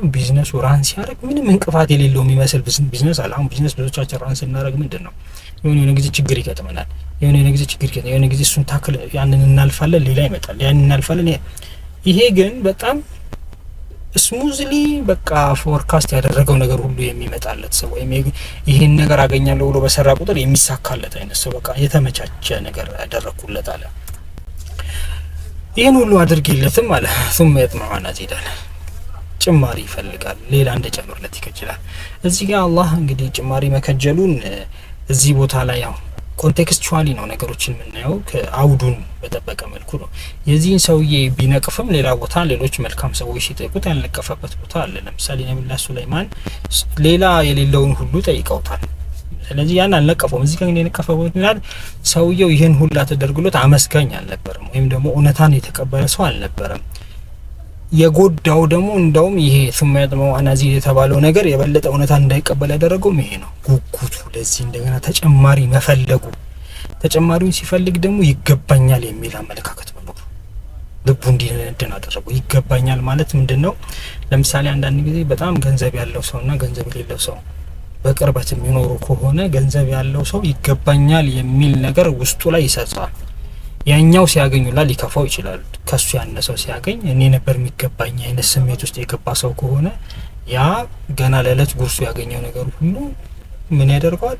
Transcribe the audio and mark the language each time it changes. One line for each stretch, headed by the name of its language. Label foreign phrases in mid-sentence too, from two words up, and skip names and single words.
Amharic: ቢዝነሱ ራን ሲያደርግ ምንም እንቅፋት የሌለው የሚመስል ቢዝነስ አለ። አሁን ቢዝነስ ብዙዎቻችን ራን ስናደርግ ምንድን ነው የሆነ ጊዜ ችግር ይገጥመናል። የሆነ ጊዜ እሱን ታክል ያንን እናልፋለን፣ ሌላ ይመጣል፣ ያንን እናልፋለን። ይሄ ግን በጣም ስሙዝሊ በቃ ፎርካስት ያደረገው ነገር ሁሉ የሚመጣለት ሰው ወይም ይሄን ነገር አገኛለሁ ብሎ በሰራ ቁጥር የሚሳካለት አይነት ሰው በቃ የተመቻቸ ነገር ያደረኩለት አለ። ይሄን ሁሉ አድርጌለትም አለ
Arabic: ثم يطمع ان ازيد
Amharic: አለ። ጭማሪ ይፈልጋል፣ ሌላ እንደጨምርለት ይከጅላል። እዚህ ጋር አላህ እንግዲህ ጭማሪ መከጀሉን እዚህ ቦታ ላይ ያው ኮንቴክስቹዋሊ ነው ነገሮችን የምናየው፣ ከአውዱን በጠበቀ መልኩ ነው። የዚህን ሰውዬ ቢነቅፍም ሌላ ቦታ ሌሎች መልካም ሰዎች ሲጠይቁት ያልነቀፈበት ቦታ አለ። ለምሳሌ ነብዩ ሱለይማን ሌላ የሌለውን ሁሉ ጠይቀውታል። ስለዚህ ያን አልነቀፈውም። እዚህ ጋር የነቀፈው ይላል ሰውየው ይህን ሁላ ተደርግሎት አመስጋኝ አልነበረም፣ ወይም ደግሞ እውነታን የተቀበለ ሰው አልነበረም። የጎዳው ደግሞ እንደውም ይሄ
Arabic: ثم يطمع ان ازيد
Amharic: የተባለው ነገር የበለጠ እውነታን እንዳይቀበል ያደረገው ይሄ ነው። ጉጉቱ ለዚህ እንደገና ተጨማሪ መፈለጉ፣ ተጨማሪውን ሲፈልግ ደግሞ ይገባኛል የሚል አመለካከት መኖሩ ልቡ እንዲነደን አደረገው። ይገባኛል ማለት ምንድነው? ለምሳሌ አንዳንድ ጊዜ በጣም ገንዘብ ያለው ሰውና ገንዘብ የሌለው ሰው በቅርበት የሚኖሩ ከሆነ ገንዘብ ያለው ሰው ይገባኛል የሚል ነገር ውስጡ ላይ ይሰጻል። ያኛው ሲያገኙላ ሊከፋው ይችላል። ከሱ ያነሰው ሲያገኝ እኔ ነበር የሚገባኝ አይነት ስሜት ውስጥ የገባ ሰው ከሆነ ያ ገና ለለት ጉርሱ ያገኘው ነገር ሁሉ ምን ያደርገዋል?